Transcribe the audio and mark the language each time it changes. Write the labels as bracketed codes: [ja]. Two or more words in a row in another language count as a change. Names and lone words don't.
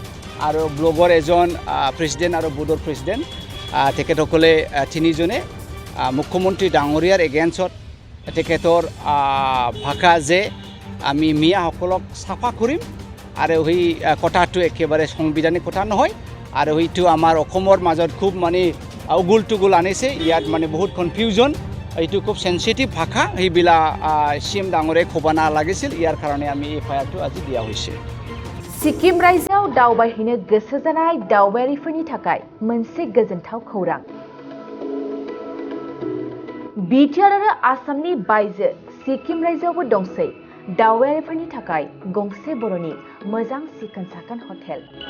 [as] আৰু ব্লগৰ এজন প্ৰেছিডেণ্ট আৰু বোৰ্ডৰ প্ৰেছিডেণ্ট তেখেতসকলে তিনিজনে মুখ্যমন্ত্ৰী ডাঙৰীয়াৰ এগেইনষ্টত তেখেতৰ ভাষা যে আমি মিয়াসকলক চাফা কৰিম আৰু সেই কথাটো একেবাৰে সংবিধানিক কথা নহয় আৰু সেইটো আমাৰ অসমৰ মাজত খুব মানে উগুল টুগুল আনিছে ইয়াত মানে বহুত কনফিউজন এইটো খুব সেনচিটিভ ভাষা সেইবিলাক CM ডাঙৰে ক'ব নালাগিছিল ইয়াৰ কাৰণে আমি FIR-টো আজি দিয়া হৈছে [brx] सिक्किम रायजोआव दावबायहैनो गोसो जानाय दावबायारिफोरनि थाखाय मोनसे गोजोनथाव खौरां बिटिआर आरो आसामनि बायजो सिक्किम रायजोआवबो दंसै दावबायारिफोरनि थाखाय गंसे बर'नि मोजां सिखोन साखोन हटेल